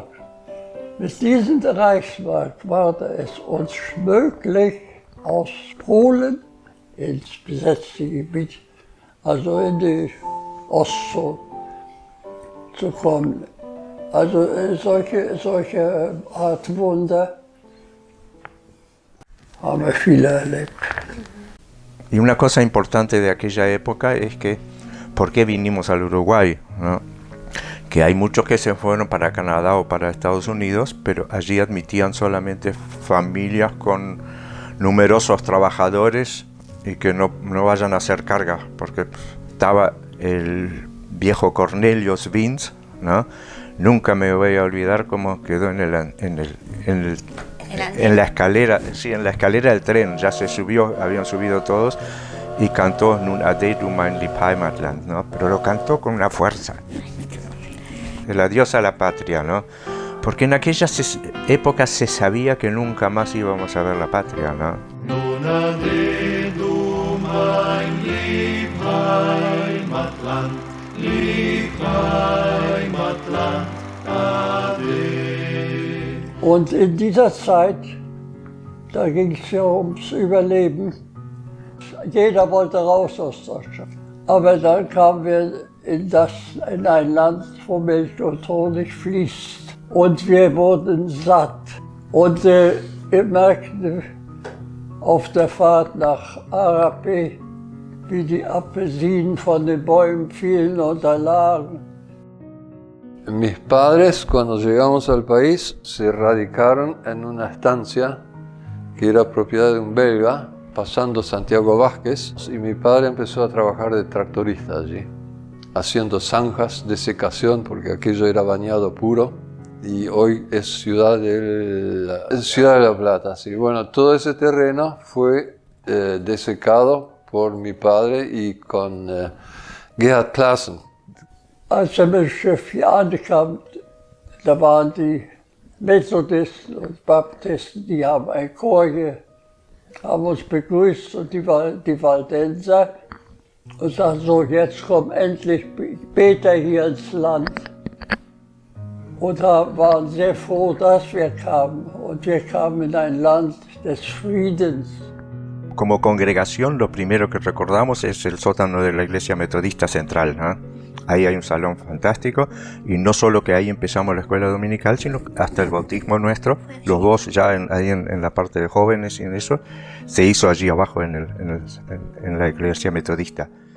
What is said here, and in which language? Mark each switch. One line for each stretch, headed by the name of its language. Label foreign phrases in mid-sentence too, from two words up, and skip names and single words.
German: Mit diesem Reichsmark war es uns möglich, aus Polen ins besetzte Gebiet, also in die Ostzone, zu kommen. Also solche Art Wunder haben wir viele erlebt.
Spanish: Y una cosa importante de aquella época es que, ¿por qué vinimos al Uruguay? ¿No? Que hay muchos que se fueron para Canadá o para Estados Unidos, pero allí admitían solamente familias con numerosos trabajadores y que no vayan a hacer carga, porque estaba el viejo Cornelius Vince, ¿no? Nunca me voy a olvidar cómo quedó en la escalera, sí, en la escalera del tren. Ya se subió, habían subido todos y cantó
German: Nun ade du mein lieb Heimatland,
Spanish: ¿no? Pero lo cantó con una fuerza. El adiós a la patria, ¿no? Porque en aquellas épocas se sabía que nunca más íbamos a ver la patria, ¿no?
German: Nun ade du mein lieb Heimatland, lieb Heimatland, ade. Und in dieser Zeit, da ging es ja ums Überleben. Jeder wollte raus aus Deutschland. Aber dann kamen wir in ein Land, wo Milch und Honig fließt. Und wir wurden satt. Und wir merkten auf der Fahrt nach Arapé, wie die Apfelsinen von den Bäumen fielen und da lagen.
Spanish: Mis padres, cuando llegamos al país, se radicaron en una estancia que era propiedad de un belga, pasando Santiago Vázquez, y mi padre empezó a trabajar de tractorista allí, haciendo zanjas de secación, porque aquello era bañado puro, y hoy es Ciudad de la Plata. Sí. Bueno, todo ese terreno fue desecado por mi padre y con Gerhard Claassen.
German: Als wir mit Schiff hier ankamen, da waren die Methodisten und Baptisten, die haben ein Chor hier, haben uns begrüßt und die Waldenser und sagten so, jetzt kommen endlich Beter hier ins Land. Und waren sehr froh, dass wir kamen. Und wir kamen in ein Land des Friedens.
Spanish: Como congregación, lo primero que recordamos es el sótano de la Iglesia Metodista Central, ¿no? Ahí hay un salón fantástico y no solo que ahí empezamos la escuela dominical, sino hasta el bautismo nuestro, los dos ya ahí en la parte de jóvenes y en eso, se hizo allí abajo en la Iglesia Metodista.